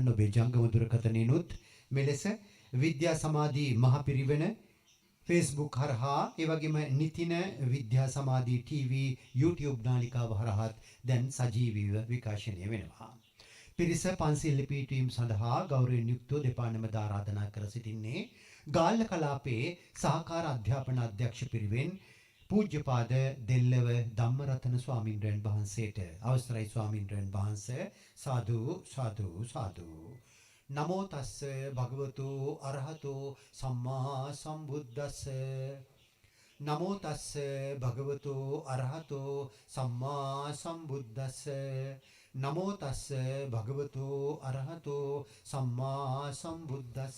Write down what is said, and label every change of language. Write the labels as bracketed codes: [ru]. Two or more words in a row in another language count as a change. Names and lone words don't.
[si] ඔබේ ජංගම දුරකථනයනොත් මෙලෙස විද්‍යා සමාධි මහ පිරිවෙන Facebook හරහා, ඒ වගේම නිතින විද්‍යා සමාධි TV YouTube නාලිකාව හරහාත් දැන් සජීවීව විකාශනය වෙනවා. පිරිස පන්සිල් පිටවීම සඳහා ගෞරවයෙන් යුක්තව දෙපාර්තමේන්තුව ආරාධනා කර සිටින්නේ ගාල්ල කලාපයේ සහකාර අධ්‍යාපන අධ්‍යක්ෂ පිරිවෙන් පූජ්‍යපාද දෙල්ලව ධම්මරතන ස්වාමින්වයන් වහන්සේට. අවසරයි ස්වාමින්වයන් වහන්සේ. සාදු සාදු සාදු. [pi] නමෝ තස්ස භගවතු අරහතෝ සම්මා සම්බුද්දස්ස. නමෝ තස්ස භගවතු අරහතෝ සම්මා සම්බුද්දස්ස. නමෝ තස්ස භගවතු අරහතෝ සම්මා සම්බුද්දස්ස.